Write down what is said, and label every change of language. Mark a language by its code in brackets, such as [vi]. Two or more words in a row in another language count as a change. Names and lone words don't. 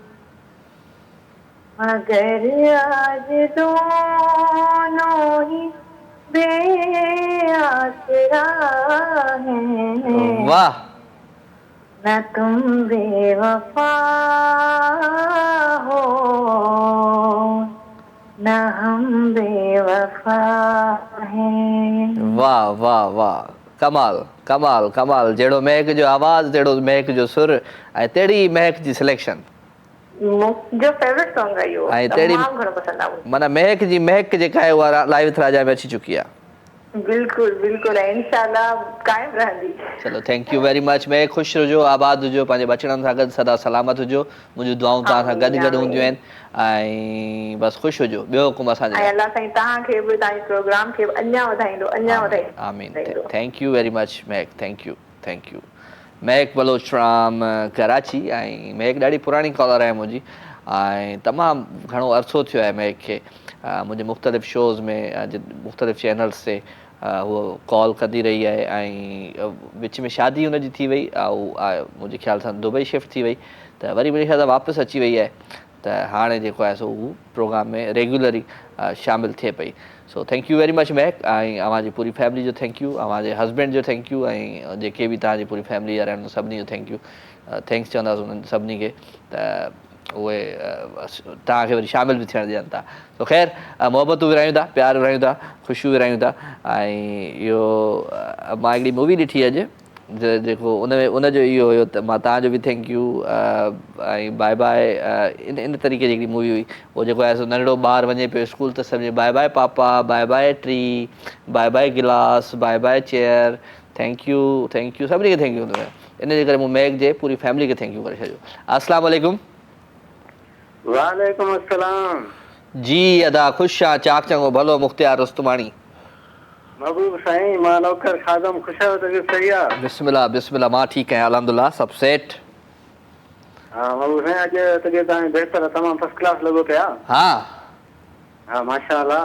[ur] مگر آج دونوں ہی بے آسرا ہیں. वाह। نہ تم بے وفا ہو نہ ہم بے وفا ہیں. واہ واہ واہ، کمال کمال کمال. [sd] जहिड़ो महक जो आवाज़, जहिड़ो महक जो सुर, ऐं तहिड़ी महक जी सिलेक्शन। मुंहिंजो [en] favourite song [sd] आहे इहो, ऐं तहिड़ी तमामु घणो पसंदि आहे। माना महक जी महक जेका आहे उहा लाइव राजा में अची चुकी आहे। बिल्कुल बिल्कुल ऐं इंशाल्लाह कायम रहंदी। [en] चलो thank you very much. [sd] मैं ख़ुशि हुजो, आबाद हुजो, पंहिंजे बचड़नि सां गॾु सदा सलामत हुजो। मुंहिंजूं दुआऊं तव्हां सां गॾु गॾु हूंदियूं आहिनि ऐं बसि ख़ुशि हुजो। ॿियो हुकुम असांजे ऐं लाइ। अल्लाह साईं तव्हांखे बि तव्हांजे प्रोग्राम खे बि अञा वधाईंदो, अञा आमीन। वधाईंदो। [en] thank you very much [sd] महक, [en] thank you. [sd] महक बलोच फ्रॉम कराची। ऐं महक ॾाढी पुराणी कॉलर आहे मुंहिंजी ऐं तमामु घणो अरसो थियो आहे महक खे मुंहिंजे मुख़्तलिफ़ शोज़ में मुख़्तलिफ़ चैनल्स ते उहो कॉल कंदी रही आहे ऐं विच में शादी हुनजी थी वई ऐं मुंहिंजे ख़्याल सां दुबई शिफ्ट थी वई त वरी मुंहिंजे ख़्याल सां वापसि अची वई आहे त हाणे जेको आहे सो हू प्रोग्राम में रेगुलरली शामिलु थिए पई। सो [en] thank you very much [sd] महक ऐं अव्हांजी पूरी फैमिली जो [en] thank you, [sd] अव्हांजे हस्बैंड जो [en] thank you [sd] ऐं जेके बि तव्हांजी पूरी फैमिली जा रहनि सभिनी जो [en] thank you. [sd] थैंक्स चवंदासीं उन्हनि सभिनी खे त उहे तव्हांखे वरी शामिलु बि थियणु ॾियनि था। सो ख़ैरु मोहबतूं विरायूं था, प्यार विरायूं था, ख़ुशियूं विरायूं था। ऐं इहो मां हिकिड़ी मूवी ॾिठी अॼु जेको उनजो इहो हुयो त मां तव्हांजो बि [en] thank you [sd] ऐं [en] bye bye [sd] इन तरीक़े जी हिकिड़ी मूवी हुई। उहो जेको आहे सो नंढड़ो ॿारु वञे पियो स्कूल त सभिनी [en] bye bye papa, bye bye tree, bye bye glass, bye bye chair, thank you [sd] सभिनी खे थैंक यू। इन जे करे मूं महक जे पूरी फैमिली खे [en] thank you [sd] करे छॾियो। [ar] السلام عليكم. وعليكم السلام. [sd] जी अदा ख़ुशि आहियां, चाक चङो भलो मुख़्तियार रुस्तमाणी। महबूब साईं मां नौकर खादम ख़ुशि आहियो तबियत सही आहे? बिस्मिल्लाह मां ठीकु आहियां अल्हम्दुलिल्लाह सभु सेठ। हा महबूब साईं अॼु तबियत तव्हांजी बहितर तमामु [en] first class [sd] लॻो पिया। हा माशाअल्लाह।